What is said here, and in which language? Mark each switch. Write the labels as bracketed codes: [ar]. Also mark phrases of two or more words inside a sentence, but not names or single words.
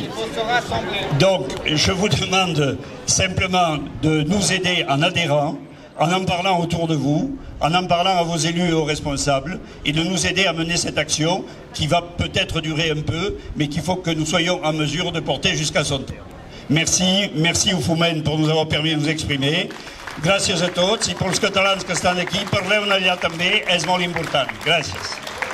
[fr] Donc je vous demande simplement de nous aider en adhérant, en parlant autour de vous, en parlant à vos élus et aux responsables, et de nous aider à mener cette action qui va peut-être durer un peu, mais qu'il faut que nous soyons en mesure de porter jusqu'à son terme. Merci aux Foumènes pour nous avoir permis de nous exprimer. [ca] Gràcies a tots i pels catalans que estan aquí, parleu-ne allà també, és molt important. Gràcies.